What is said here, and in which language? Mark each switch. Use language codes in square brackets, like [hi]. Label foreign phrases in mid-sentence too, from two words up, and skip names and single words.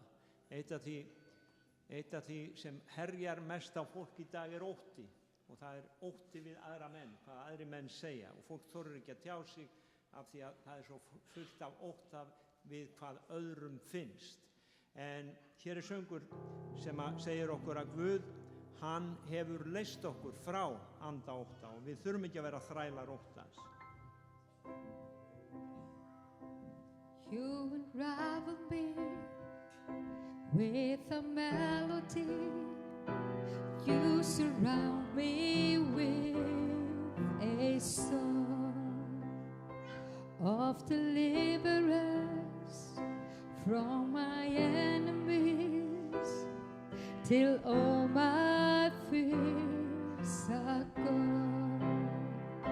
[is] Eitt af því sem herjar mest á fólk í dag er ótti og það er ótti við aðra menn, hvað aðri menn segja og fólk þorir ekki að tjá sig af því að það er svo fullt af ótta við hvað öðrum finnst. En hér er söngur sem segir okkur að Guð, hann hefur leyst okkur frá anda ótta og við þurfum ekki að vera þrælar óttans. [en] You unravel me with a melody. You surround me with a song of deliverance from my enemies till all my fears are gone.